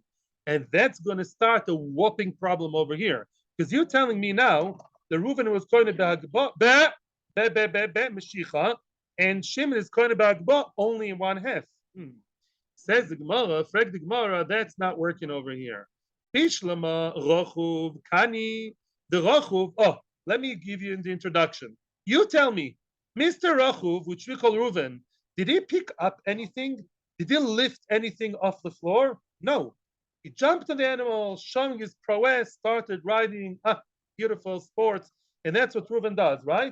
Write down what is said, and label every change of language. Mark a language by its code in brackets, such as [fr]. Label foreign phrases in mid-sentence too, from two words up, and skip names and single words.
[en] And that's going to start a whopping problem over here. Because you're telling me now the Reuven was going to be agbo, Meshicha, and Shimon is going to be agbo only in one half. Says the Gemara, frag the Gemara, that's not working over here. [arc] פשיטא רוכב קני, [en] the rochuv. Oh, let me give you the introduction. You tell me, Mr. Rochuv, which we call Reuven, did he pick up anything? Did he lift anything off the floor? No. He jumped on the animal, showing his prowess, started riding, beautiful sports, and that's what Reuven does, right?